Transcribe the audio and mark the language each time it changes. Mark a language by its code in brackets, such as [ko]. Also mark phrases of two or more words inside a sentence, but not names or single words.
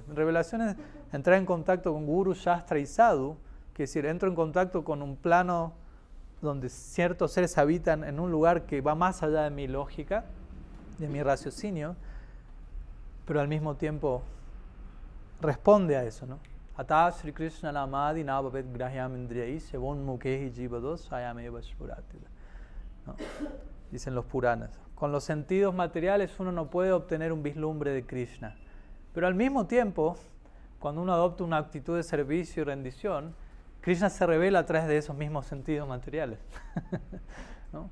[es] Revelación es entrar en contacto con Guru, Shastra y Sadhu, que es decir, entro en contacto con un plano donde ciertos seres habitan en un lugar que va más allá de mi lógica, de mi raciocinio, pero al mismo tiempo responde a eso, ¿no? [sa] Ata Sri Krishna namadi navavet grahyam indriyai sevon mukehi jivados ayameva shpurati. [es] Dicen los Puranas. Con los sentidos materiales uno no puede obtener un vislumbre de Krishna. Pero al mismo tiempo, cuando uno adopta una actitud de servicio y rendición, Krishna se revela a través de esos mismos sentidos materiales. ¿No?